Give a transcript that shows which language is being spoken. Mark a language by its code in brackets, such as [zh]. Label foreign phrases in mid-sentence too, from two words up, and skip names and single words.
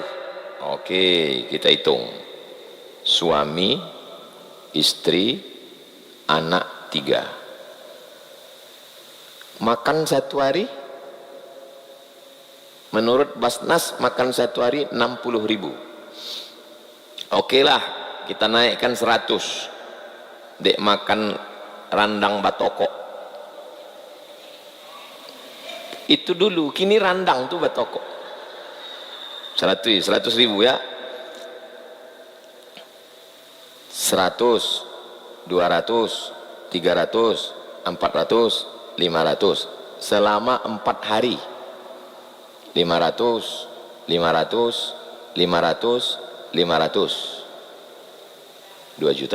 [id] Oke, kita hitung. Suami, istri, anak 3. Makan satu hari, menurut Basnas makan satu hari 60.000. Oke lah, kita naikkan 100. [min] Dek makan randang batoko. Itu dulu, kini randang tuh batoko. [id] 100.000 ya. 100, 200, 300, 400, 500 selama 4 hari. 500, 500, 500, 500, 2 juta.